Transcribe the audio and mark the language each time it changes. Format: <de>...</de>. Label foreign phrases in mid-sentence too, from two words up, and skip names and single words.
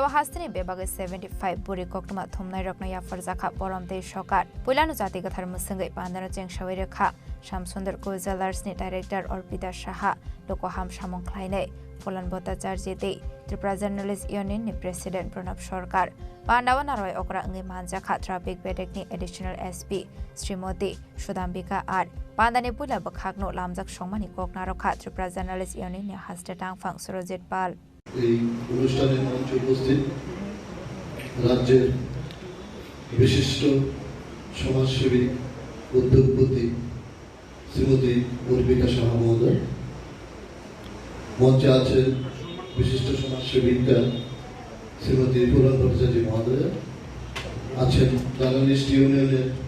<trp>Hastini Bebaga 75 Buri Koktuma Thumnai Rokna Yafarzakha Boromte Shokar Pulanu Jati Gathar Musangai Pandana Jeng Shawirekha Shamsundar Co Jewelers ni Director Orpita Shaha Lokoham Shamong Khlaine Phulan Bhattacharjite Tripura Journalist Union ni President Pranab Sarkar Pandawa Narwai Okra Angai Manjaka Traffic Bedekni</trp> <en>Additional SP</en> <trp>Srimoti Shudhambika R Pandani Pula Bakhagno Lamjak Shongmani Koknarokha Tripura Journalist Union ni Haste Tangfang Surojit Pal</trp> <bn>এই অনুষ্ঠানের মঞ্চে উপস্থিত রাজ্যের বিশিষ্ট সমাজসেবী উদ্যোগপতি শ্রীমতী অর্পিতা সাহা মহোদয় মঞ্চে আছেন বিশিষ্ট সমাজসেবিকা শ্রীমতী ফুলন ভট্টাচার্য মহোদয় আছেন জার্নালিস্ট ইউনিয়নের</bn>